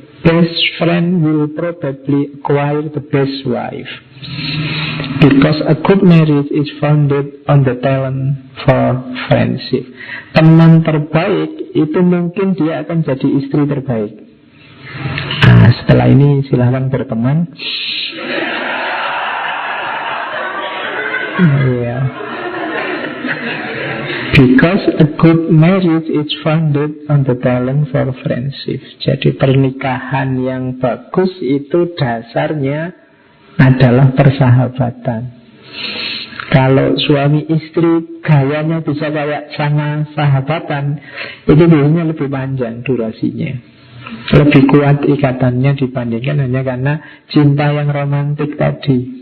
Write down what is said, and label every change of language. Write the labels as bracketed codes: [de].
[en] best friend will probably acquire the best wife, because a good marriage is founded on the talent for friendship. [id] Teman terbaik itu mungkin dia akan jadi istri terbaik. Nah, setelah ini silahkan berteman. [en] Yeah. Because a good marriage is founded on the talent for friendship. [id] Jadi pernikahan yang bagus itu dasarnya adalah persahabatan. Kalau suami istri gayanya bisa kayak sama sahabatan, itu biasanya lebih panjang durasinya, lebih kuat ikatannya dibandingkan hanya karena cinta yang romantik tadi.